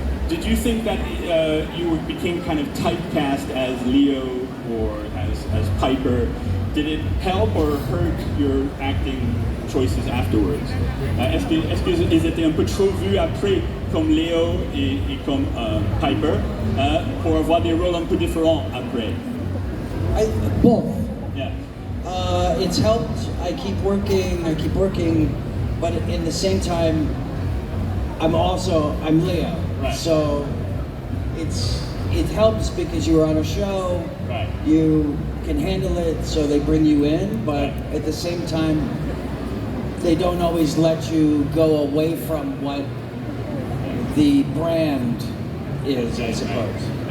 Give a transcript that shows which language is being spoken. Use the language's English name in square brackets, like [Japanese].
[English] Did you think that you became kind of typecast as Leo or as Piper? Did it help or hurt your acting choices afterwards? [French] Est-ce qu'ils étaient un peu trop vus après comme Leo et comme Piper pour avoir des rôles un peu différents après? [English] Both. Yeah. It's helped. I keep working, but in the same time, I'm Leo. Right. So it helps because you were on a show. Right. You can handle it, so they bring you in, but at the same time, they don't always let you go away from what the brand is, I suppose.